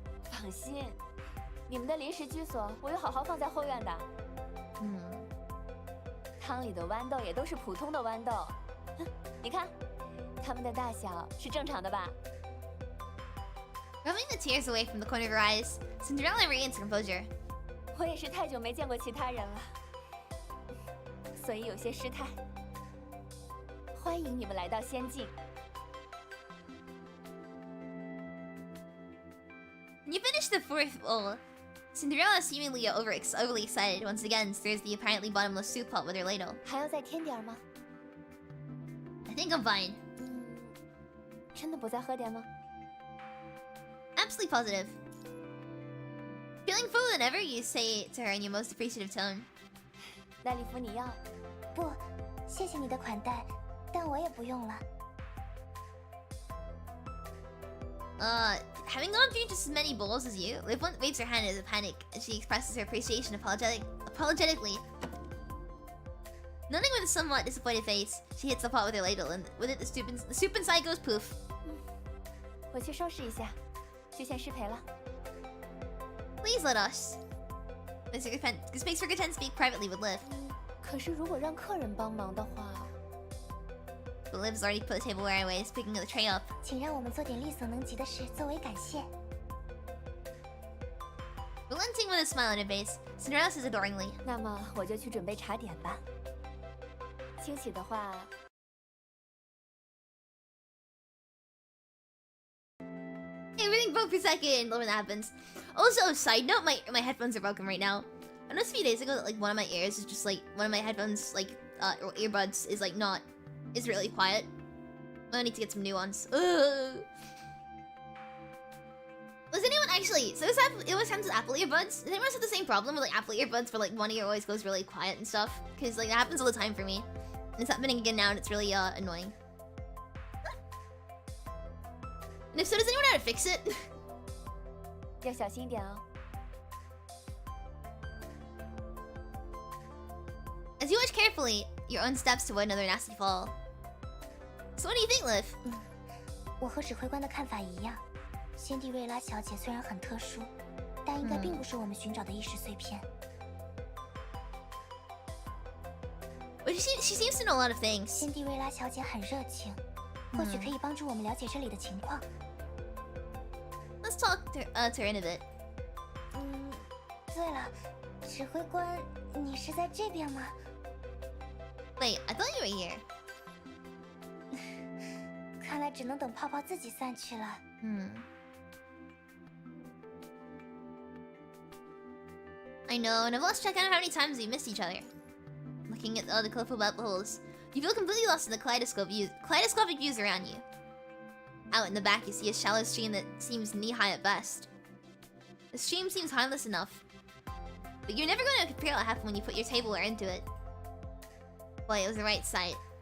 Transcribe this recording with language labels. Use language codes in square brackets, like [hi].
[zh] 放心，你们的临时居所我有好好放在后院的。汤里的豌豆也都是普通的豌豆，你看，它们的大小是正常的吧？ [en] Rubbing the tears away from the corner of her eyes, Cinderella regains composure. [zh] 我也是太久没见过其他人了，所以有些失态。欢迎你们来到仙境。 [en] When you finish the fourth bowl, Cinderella, seemingly overly excited, once again stirs the apparently bottomless soup pot with her ladle. [zh] 还要再添点吗？ [en] I think I'm fine. [zh] 真的不再喝点吗？ [en] Absolutely positive. Feeling fuller than ever, you say to her in your most appreciative tone. [zh] 赖利夫，你要？不，谢谢你的款待，但我也不用了。 [en] Having gone through just as many bowls as you, Liv waves her hand as a panic, and she expresses her appreciation apologetically. Nodding with a somewhat disappointed face, she hits the pot with her ladle, and with it, the soup inside goes poof. [zh] 我去收拾一下，就先失陪了。 [en] Please let us. This makes her content to speak privately with Liv. [zh] 可是如果让客人帮忙的话， [en] But Liv's already put the tableware away, picking the tray up. [zh] 请让我们做点力所能及的事作为感谢。 [en] Relenting with a smile on her face, Cinderella says adoringly. [zh] 那么我就去准备茶点吧。惊喜的话。 [en] Everything broke for a second when that happens. Also, side note, my headphones are broken right now. I noticed a few days ago that like one of my ears is just like one of my headphones or earbuds is like is really quiet. I need to get some new ones. Ugh. Was anyone actually? So it always happens with Apple earbuds. Does anyone have the same problem with like Apple earbuds where like one ear always goes really quiet and stuff? Because like that happens all the time for me. And it's happening again now, and it's really annoying. And if so, does anyone know how to fix it? [zh] 要小心一点哦。 [en] As you watch carefully, your own steps to avoid another nasty fall. So what do you think, Liv? [zh] 我和指挥官的看法一样，仙蒂瑞拉小姐虽然很特殊，但应该并不是我们寻找的意识碎片。 [en] But she seems to know a lot of things. [zh] 仙蒂瑞拉小姐很热情，或许可以帮助我们了解这里的情况。 [en] Let's talk to her in a bit. [zh] 对了，指挥官，你是在这边吗？ [en] Wait, I thought you were here. [zh] 看来只能等泡泡自己散去了。 [en] I know, and I've lost track of how many times we missed each other. Looking at the colorful bubbles, you feel completely lost in the kaleidoscopic views around you. Out in the back, you see a shallow stream that seems knee-high at best. The stream seems harmless enough, but you're never going to compare what happened when you put your tableware into it. Boy, it was the right sight.